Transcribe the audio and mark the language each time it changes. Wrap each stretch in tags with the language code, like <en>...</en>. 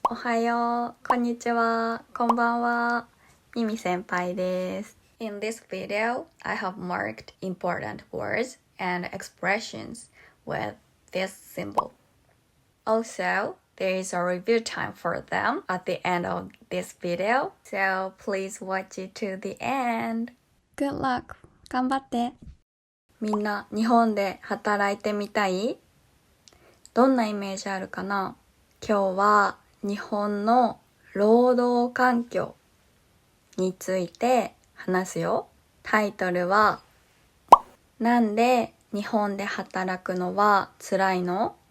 <ja>おはよう、こんにちは、こんばんは。ミミ先輩です。</ja> <en>In this video, I have marked important words and expressions with this symbol. Also, there is a review time for them at the end of this video, so please watch it to the end. Good luck!</en> <ja>頑張って。みんな日本で働いてみたい？どんなイメージあるかな？今日は日本の労働環境について話すよ。タイトルはなんで日本で働くのは辛いの？</ja>